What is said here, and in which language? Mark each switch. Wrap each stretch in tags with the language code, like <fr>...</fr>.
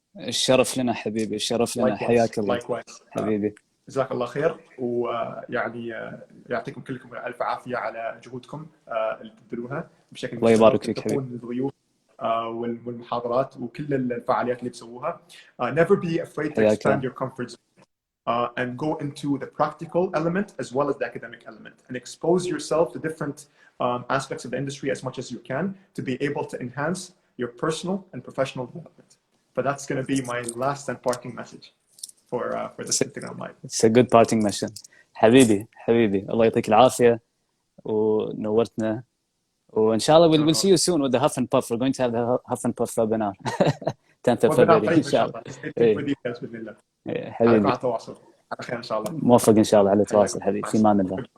<ar>الشرف لنا حبيبي، الشرف لنا. حياك الله حبيبي. جزاك الله خير، ويعني يعطيكم كلكم ألف عافية على جهودكم اللي تبذلوها بشكل الله يبارك فيك حبيبي. الضيوف والمحاضرات وكل الفعاليات اللي تسووها.</ar> <en>Never be afraid to expand your comfort zone and go into the practical element as well as the academic element, and expose yourself to different aspects of the industry as much as you can to be able to enhance your personal and professional development. But that's going to be my last and parting message for this Instagram live. It's a good parting message.</en> <ar>حبيبي الله يعطيك العافية ونورتنا. وإن شاء الله</ar> <en>we'll see you soon with the Huff and Puff. We're going to have the Huff and Puff webinar 10th of February</en> <ar>إن شاء الله. حبيبي. على تواصل. على خير إن شاء الله. موفق إن شاء الله على التواصل حبيبي. في أمان الله.</ar>